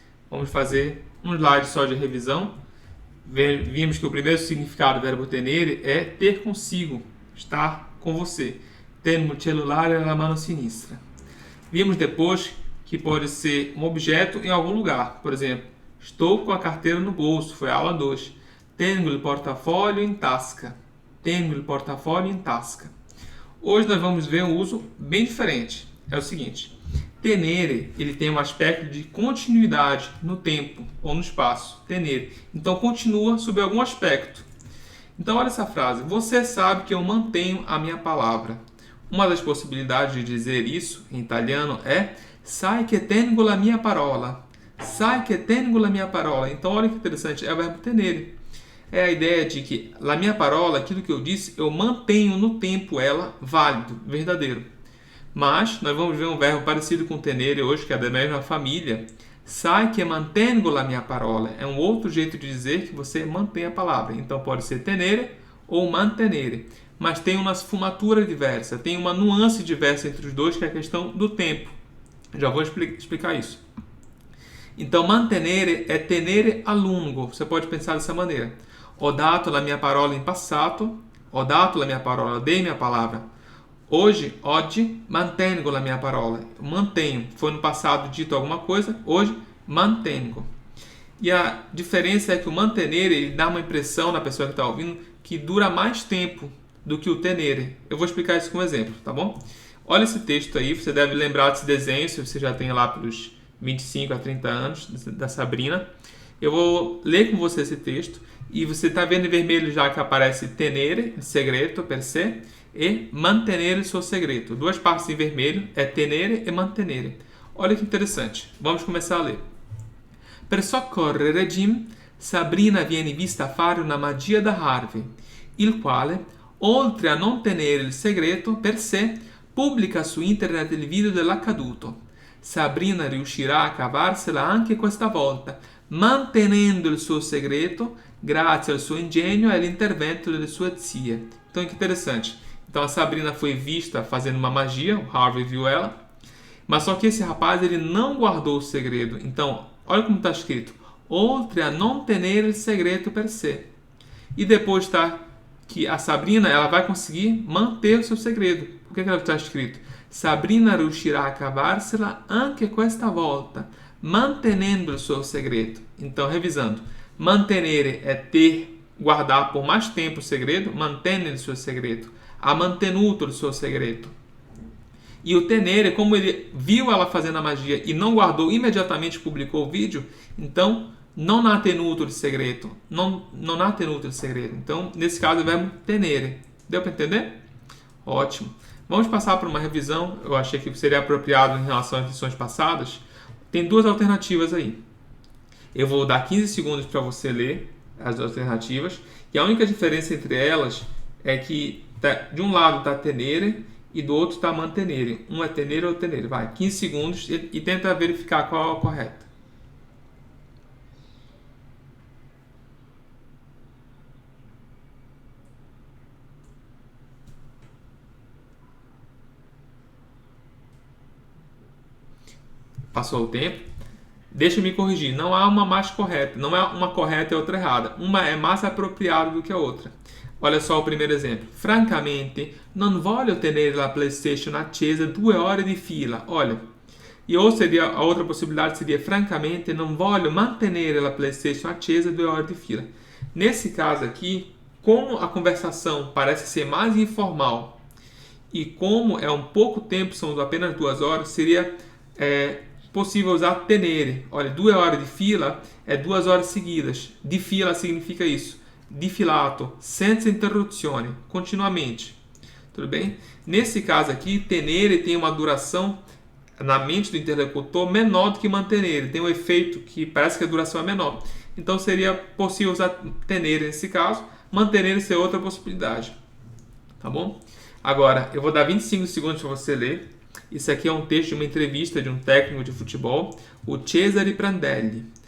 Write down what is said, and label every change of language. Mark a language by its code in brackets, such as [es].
[pt] Vamos fazer um slide só de revisão. Vimos que o primeiro significado do verbo tenere é ter consigo, estar com você. [it] Tengo il cellulare nella mano sinistra. [pt] Vimos depois que pode ser um objeto em algum lugar. Por exemplo, estou com a carteira no bolso, foi a aula 2. [it] Tengo il portafoglio in tasca. Tengo il portafoglio in tasca. [pt] Hoje nós vamos ver um uso bem diferente. É o seguinte: tenere, ele tem um aspecto de continuidade no tempo ou no espaço. Tenere. Então continua sob algum aspecto. Então olha essa frase: você sabe que eu mantenho a minha palavra. Uma das possibilidades de dizer isso em italiano é [it] sai che tengo la mia parola. Sai che tengo la mia parola. [pt] Então olha que interessante, é o verbo tenere. É a ideia de que [it] la mia parola, [pt] aquilo que eu disse, eu mantenho no tempo ela válido, verdadeiro. Mas nós vamos ver um verbo parecido com tenere hoje, que é da mesma família. [it] Sai che mantengo la mia parola. [pt] É um outro jeito de dizer que você mantém a palavra. Então pode ser tenere ou mantenere. Mas tem uma [it] sfumatura diversa, [pt] tem uma nuance diversa entre os dois, que é a questão do tempo. Já vou explicar isso. Então mantenere é [it] tenere a lungo. [pt] Você pode pensar dessa maneira. [it] Ho dato la mia parola in passato. Ho dato la mia parola, [pt] dei minha palavra. [it] Oggi, mantengo la mia parola. [pt] Mantenho. Foi no passado dito alguma coisa, hoje, [it] mantengo. [pt] E a diferença é que o mantenere, ele dá uma impressão na pessoa que está ouvindo que dura mais tempo do que o tenere. Eu vou explicar isso com um exemplo, tá bom? Olha esse texto aí, você deve lembrar desse desenho, se você já tem lá pelos 25 a 30 anos, da Sabrina. Eu vou ler com você esse texto, e você está vendo em vermelho já que aparece tenere, segreto, per se, e [it] mantenere il suo segreto. [pt] Duas partes em vermelho, é tenere e mantenere. Olha que interessante. Vamos começar a ler. [it] Per soccorrere Jim, Sabrina viene vista fare una magia da Harvey, il quale, oltre a non tenere il segreto per sé, pubblica su internet il video dell'accaduto. Sabrina riuscirà a cavarsela anche questa volta, mantenendo il suo segreto grazie al suo ingegno e all'intervento delle sue zie. [pt] Então, que interessante. Então, a Sabrina foi vista fazendo uma magia, o Harvey viu ela, mas só que esse rapaz ele não guardou o segredo. Então, olha como está escrito: [it] oltre a non tenere il segreto per sé. [pt] E depois está que a Sabrina ela vai conseguir manter o seu segredo. Por que ela está escrito? [it] Sabrina riuscirà a cavarsela anche questa volta, mantenendo il suo segreto. [pt] Então, revisando, mantenere é ter, guardar por mais tempo o segredo, mantendo [it] il suo segreto. Ha mantenuto il suo segreto. [pt] E o tenere, como ele viu ela fazendo a magia e não guardou, imediatamente publicou o vídeo, então [it] non ha tenuto il segreto. Non ha tenuto il segreto. [pt] Então, nesse caso, é o verbo tenere. Deu para entender? Ótimo. Vamos passar por uma revisão. Eu achei que seria apropriado em relação às lições passadas. Tem duas alternativas aí. Eu vou dar 15 segundos para você ler as alternativas. E a única diferença entre elas é que de um lado está tenere e do outro está mantenere. Um é tenere ou tenere. Vai, 15 segundos e tenta verificar qual é a correta. Passou o tempo. Deixa eu me corrigir. Não há uma mais correta. Não é uma correta e outra errada. Uma é mais apropriada do que a outra. Olha só o primeiro exemplo. [it] Francamente, non voglio tenere la PlayStation accesa 2 ore di fila. [pt] Olha. E ou seria, a outra possibilidade seria: [it] francamente, non voglio mantenere la PlayStation accesa 2 ore di fila. [pt] Nesse caso aqui, como a conversação parece ser mais informal e como é um pouco tempo, são apenas 2 horas, seria possível usar tenere. Olha, [it] 2 ore di fila [pt] é 2 horas seguidas. [it] Di fila [pt] significa isso. [it] Di filato, senza interruzione, continuamente. [pt] Tudo bem? Nesse caso aqui, tenere tem uma duração na mente do interlocutor menor do que mantenere. Tem um efeito que parece que a duração é menor. Então seria possível usar tenere nesse caso, mantenere ser outra possibilidade. Tá bom? Agora, eu vou dar 25 segundos para você ler. Isso aqui é um texto de uma entrevista de um técnico de futebol, o Cesare Prandelli.